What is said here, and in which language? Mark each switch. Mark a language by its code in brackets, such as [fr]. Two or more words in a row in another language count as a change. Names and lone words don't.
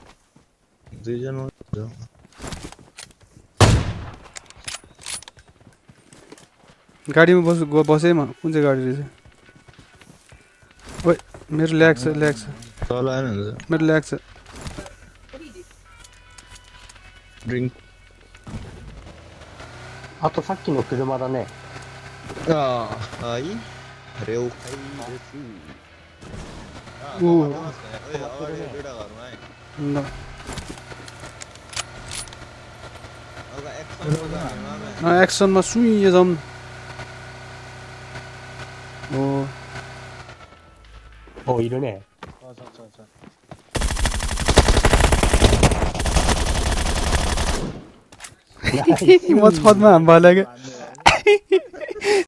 [ne] 2 जना गाडीमा बसेँ म कुन चाहिँ गाडी रहेछ ओइ मेरो ल्याग छ तल आएन नि त मेरो ल्याग छ [en] drink [ja] あとさっきの車だね。はい了解です [ne] ऊ अगाडि दुइटा घरमा है ल एक्सनमा सुइए जाउँ ओ [ja] お、いるね。 [ne] म छतमा हाम भयो लाग्यो